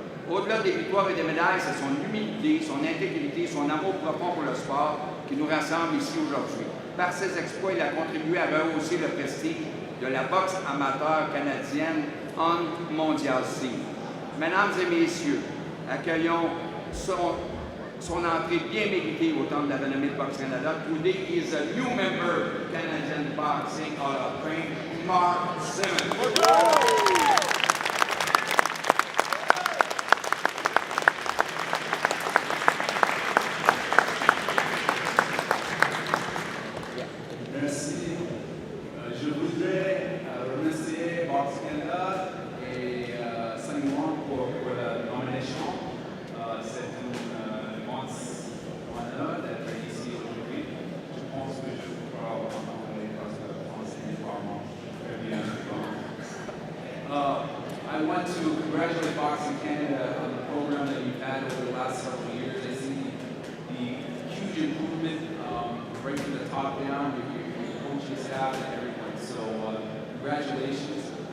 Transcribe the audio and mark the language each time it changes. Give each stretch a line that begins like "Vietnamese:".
French: Au-delà des victoires et des médailles, c'est son humilité, son intégrité, son amour profond pour le sport qui nous rassemble ici aujourd'hui. Par ses exploits, il a contribué à rehausser le prestige de la boxe amateur canadienne en mondial scene. Mesdames et messieurs, accueillons son entrée bien méritée au Temple de la renommée de Boxe Canada.
English: Today is a new member Canadian Boxing Hall of Fame, Mark Simmons.
French: Merci. Je voudrais remercier Boxe Canada et Saint-Laurent pour la nomination. C'est un immense honneur d'être ici aujourd'hui. Je pense que je parle en anglais parce que le français n'est pas très bien.
English: I want to congratulate Boxing Canada on the program that you've had over the last several years. I see the huge improvement right from the top down. Coaching staff and everyone. So congratulations.